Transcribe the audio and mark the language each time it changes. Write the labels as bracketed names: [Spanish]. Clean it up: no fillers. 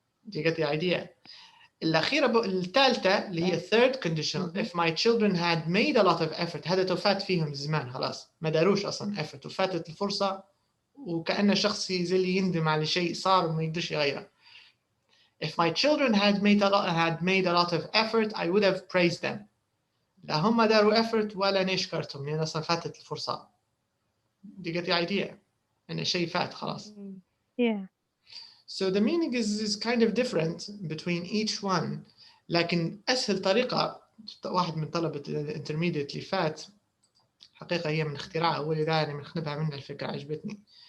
[English] Do you get the idea؟ [Arabic] الأخيرة الثالثة اللي هي third conditional [English] if my children had made a lot of effort، [Arabic] هذا توفات فيهم الزمان خلاص ما داروش أصلا effort وفاتت الفرصة، وكأن شخص زي اللي يندم على شيء صار وما يقدرش يغيره. [English] If my children had made a lot of effort, I would have praised them. [Arabic] لا هم داروا effort ولا نشكرتهم لأن أصلا فاتت الفرصة. [English] Do you get the idea؟ [Arabic] إن شيء فات خلاص. [English] Yeah. So the meaning is kind of different between each one. [Arabic] لكن أسهل طريقة، واحد من طلبة الانترميديت اللي فات حقيقة هي من اختراعها، ولذا أنا منخنبها منها الفكرة عجبتني.